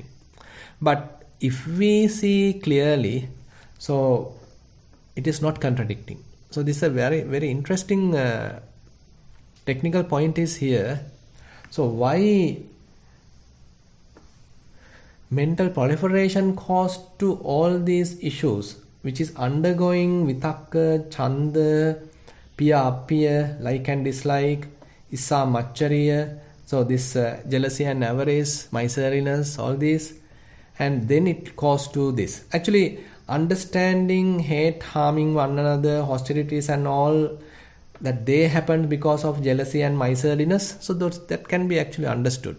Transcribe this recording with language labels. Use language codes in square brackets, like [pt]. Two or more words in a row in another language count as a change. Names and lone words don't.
[en] But if we see clearly, so it is not contradicting. So this is a very, very interesting technical point is here. So why mental proliferation caused to all these issues, which is undergoing [pi] vitakka, chanda, piya, appiya, [en] like and dislike, [pi] issa, machariya, [en] so this jealousy and avarice, miserliness, all these, and then it caused to this. Actually, understanding hate, harming one another, hostilities and all, that they happened because of jealousy and miserliness, so that can be actually understood.